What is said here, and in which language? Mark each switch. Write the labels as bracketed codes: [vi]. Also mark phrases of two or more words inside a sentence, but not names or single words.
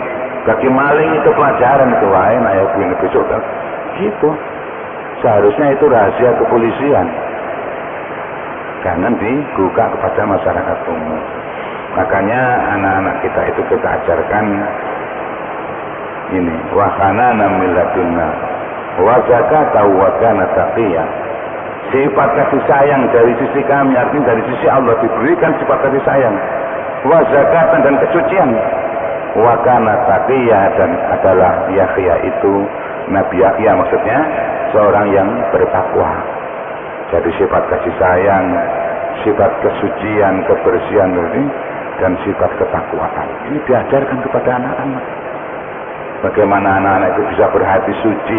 [id] Bagi maling itu pelajaran itu, wah enak ya begini besok kan. Gitu. Seharusnya itu rahasia kepolisian. Jangan dibuka kepada masyarakat umum. Makanya anak-anak kita itu kita ajarkan ini, [ar] وكان من لدنا وزكاة وكان تقيا. [id] Sifat kasih sayang dari sisi kami, artinya dari sisi Allah diberikan sifat kasih sayang. [ar] وزكاة [id] dan kesucian. [ar] وكان تقيا, [id] dan adalah Yahya itu, Nabi Yahya maksudnya seorang yang bertakwa. Jadi sifat kasih sayang, sifat kesucian, kebersihan ini, dan sifat ketakwaan ini diajarkan kepada anak-anak. Bagaimana anak-anak itu bisa berhati suci.